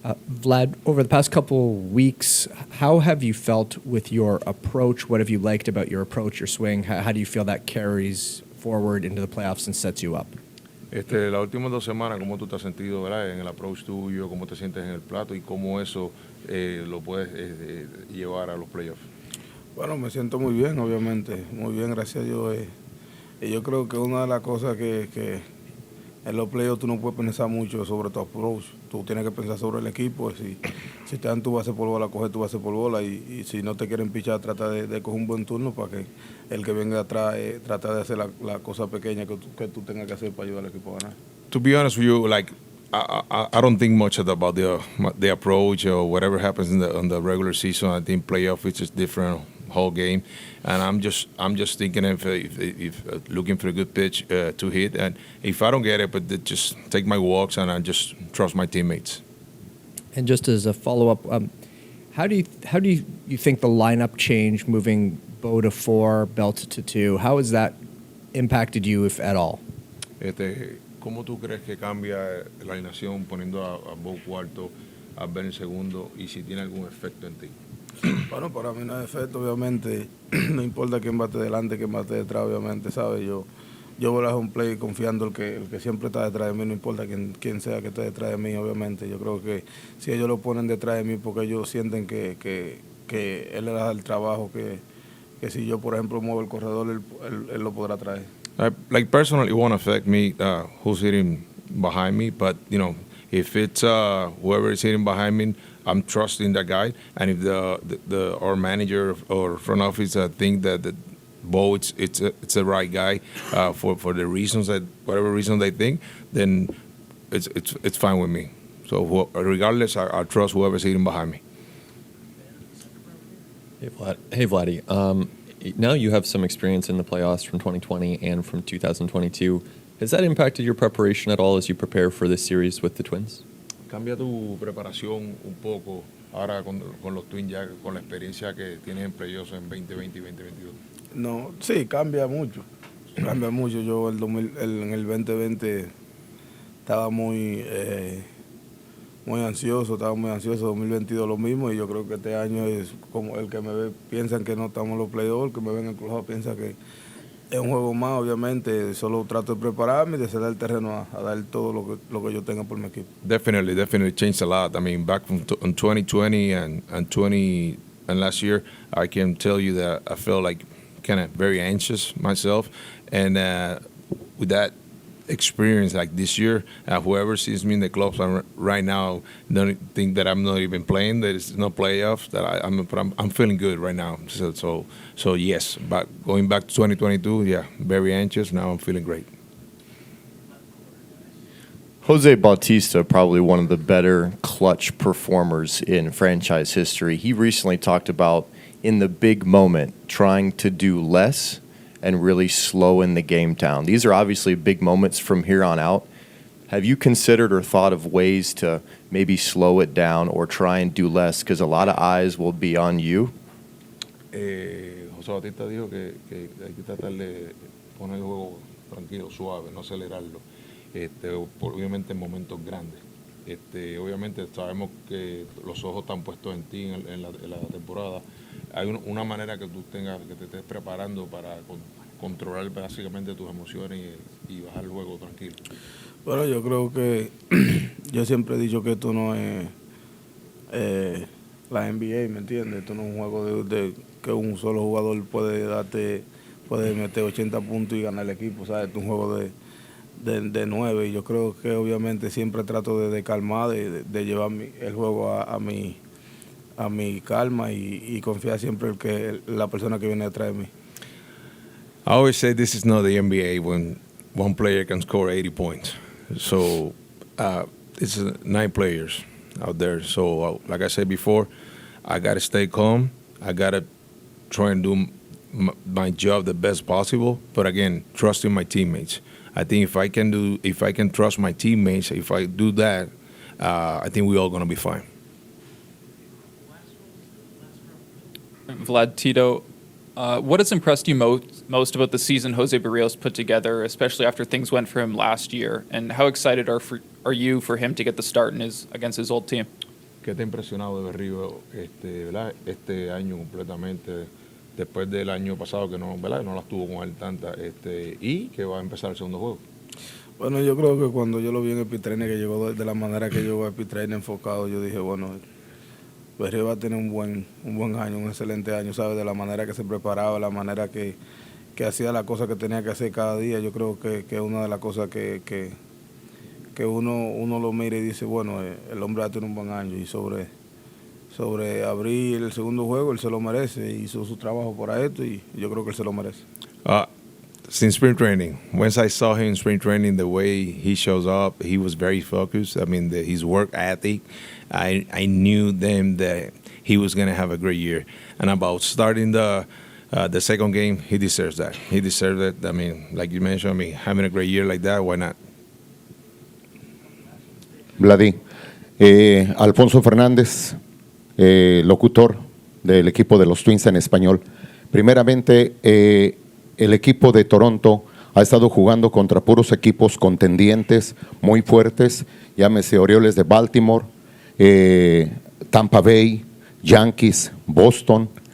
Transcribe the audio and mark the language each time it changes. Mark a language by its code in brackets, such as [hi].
[en] Vlad, over the past couple weeks, how have you felt with your approach? What have you liked about your approach, your swing? How do you feel that carries forward into the playoffs and sets you up? [es] Las últimas 2 semanas, ¿cómo tú te has sentido, verdad? En el approach tuyo, cómo te sientes en el plato y cómo eso lo puedes llevar a los playoffs. Bueno, me siento muy bien, obviamente, muy bien, gracias a Dios. Y yo creo que una de las cosas que en los playoffs tú no puedes pensar mucho sobre tu approach, tú tienes que pensar sobre el equipo. Si te dan tu base por bola, coge tu base por bola y si no te quieren pichar, trata de coger un buen turno para que el que venga atrás trata de hacer la cosa pequeña que tú tengas que hacer para ayudar al equipo a ganar. [en] To be honest with you, like I don't think much about the approach or whatever happens in the regular season. I think playoff is just different whole game, and I'm just thinking if looking for a good pitch to hit, and if I don't get it, but just take my walks and I just trust my teammates. And just as a follow-up, how do you think the lineup change, moving Bo to 4, Belt to 2, how has that impacted you, if at all? [es] ¿Cómo tú crees que cambia la alineación poniendo a Bo cuarto, a Ben segundo, y si tiene algún efecto en ti? Bueno, para mí no hay efecto, obviamente. No importa quién bate delante, quién bate detrás, obviamente, ¿sabes? Yo voy a hacer un play confiando el que siempre está detrás de mí, no importa quién sea que esté detrás de mí, obviamente. Yo creo que si ellos lo ponen detrás de mí porque ellos sienten que él le da el trabajo, que si yo, por ejemplo, muevo el corredor, él lo podrá traer. [en] Like personally, it won't affect me who's hitting behind me, but you know, if it's whoever is hitting behind me, I'm trusting that guy. And if our manager or front office think that Bo it's the right guy for the reasons that whatever reason they think, then it's fine with me. So regardless, I trust whoever's hitting behind me. Hey, Vladdy. Now you have some experience in the playoffs from 2020 and from 2022. Has that impacted your preparation at all as you prepare for this series with the Twins? [es] ¿Cambia tu preparación un poco ahora con los Twins ya con la experiencia que tienes en playoffs en 2020 y 2022? No, sí, cambia mucho. Cambia mucho. Yo en el 2020 estaba muy ansioso, 2022 lo mismo, y yo creo que este año es como el que me ve, piensan que no estamos en los playoffs, que me ven en el club, piensa que es un juego más, obviamente, solo trato de prepararme y de ceder el terreno a dar todo lo que yo tenga por mi equipo. [en] Definitely changed a lot. I mean, back from 2020 and last year, I can tell you that I felt like kind of very anxious myself, and with that experience like this year, whoever sees me in the clubs right now don't think that I'm not even playing, that it's no playoffs, that I'm feeling good right now. So yes, but going back to 2022, yeah, very anxious. Now I'm feeling great. Jose Bautista, probably one of the better clutch performers in franchise history. He recently talked about in the big moment trying to do less and really slowing the game down. These are obviously big moments from here on out. Have you considered or thought of ways to maybe slow it down or try and do less? Because a lot of eyes will be on you. [es] José Bautista dijo que hay que tratar de poner el juego tranquilo, suave, no acelerarlo. Obviamente en momentos grandes. Obviamente sabemos que los ojos están puestos en ti en la temporada. Hay una manera que tú tengas, que te estés preparando para controlar básicamente tus emociones y bajar el juego tranquilo. Bueno, yo creo que yo siempre he dicho que esto no es la NBA, ¿me entiendes? Esto no es un juego de que un solo jugador puede meter 80 puntos y ganar el equipo, ¿sabes? Esto es un juego de 9, y yo creo que obviamente siempre trato de calmar, de llevar el juego a mi calma y confiar siempre en la persona que viene detrás de mí. [en] I always say this is not the NBA. one player can score 80 points. So it's 9 players out there. So like I said before, I got to stay calm. I got to try and do my job the best possible. But again, trusting my teammates. I think if I can trust my teammates, if I do that, I think we're all going to be fine. Vlad, Tito, what has impressed you most about the season Jose Barrios put together, especially after things went for him last year? And how excited are you for him to get the start against his old team? [es] ¿Qué te ha impresionado de Berrío ¿verdad? Este año completamente, después del año pasado que no, ¿verdad? No las tuvo con él tanta, y que va a empezar el segundo juego? Bueno, yo creo que cuando yo lo vi en el Pitraine, que llegó de la manera que llegó al Pitraine enfocado, yo dije, bueno, Berrío va a tener un buen año, un excelente año, ¿sabes? De la manera que se preparaba, la manera que hacía la cosa que tenía que hacer cada día. Yo creo que es una de las cosas que uno lo mira y dice, bueno, el hombre va a tener un buen año. Y sobre abrir el segundo juego, él se lo merece. Hizo su trabajo para esto y yo creo que él se lo merece. [en] Since spring training, once I saw him in spring training, the way he shows up, he was very focused. I mean, his work ethic, I knew then that he was going to have a great year. And about starting the second game, he deserves that. He deserves it. I mean, like you mentioned, I mean, having a great year like that, why not? [es] Vladi, Alfonso Fernández, locutor del equipo de los Twins en español. Primeramente, el equipo de Toronto ha estado jugando contra puros equipos contendientes muy fuertes, llámese Orioles de Baltimore, Tampa Bay, Yankees, Boston.